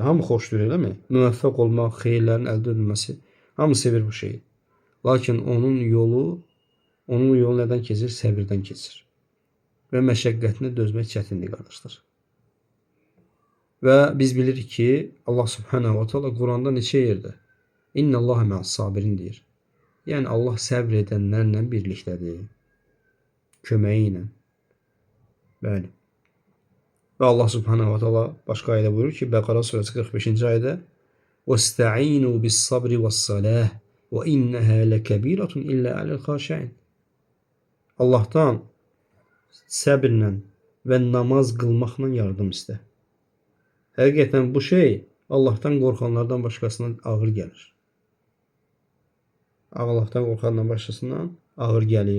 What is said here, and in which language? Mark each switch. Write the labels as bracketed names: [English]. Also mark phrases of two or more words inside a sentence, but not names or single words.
[Azerbaijani] Hamı xoşdur, eləmi? Müvəffəq olmaq, xeyirlərin əldə edilməsi, hamı sevir bu şeyi. Lakin onun yolu nədən keçir? Səbirdən keçir. Və məşəqqətini dözmək çətindir, qardaşlar. Və biz bilirik ki, Allah [Arabic] سبحانه وتعالى [Azerbaijani] Quranda neçə yerdə [Arabic] إن الله مع الصابرين [Azerbaijani] deyir. Yəni Allah səbr edənlərlə birlikdədir. Köməyi ilə. Bəli. Və Allah [Arabic] سبحانه وتعالى [Azerbaijani] başqa ayədə buyurur ki, Bəqara surəsi 45-ci ayədə [Arabic] وَاسْتَعِينُوا بِالصَّبْرِ وَالصَّلَاةِ وَإِنَّهَا لَكَبِيرَةٌ إِلَّا عَلَى الْخَاشِعِينَ. [Azerbaijani] Allahdan səbirlə və namaz qılmaqla yardım istə. Həqiqətən bu şey Allahdan qorxanlardan başqasına ağır gəlir. Allahdan qorxanlardan başqasından ağır gəlir.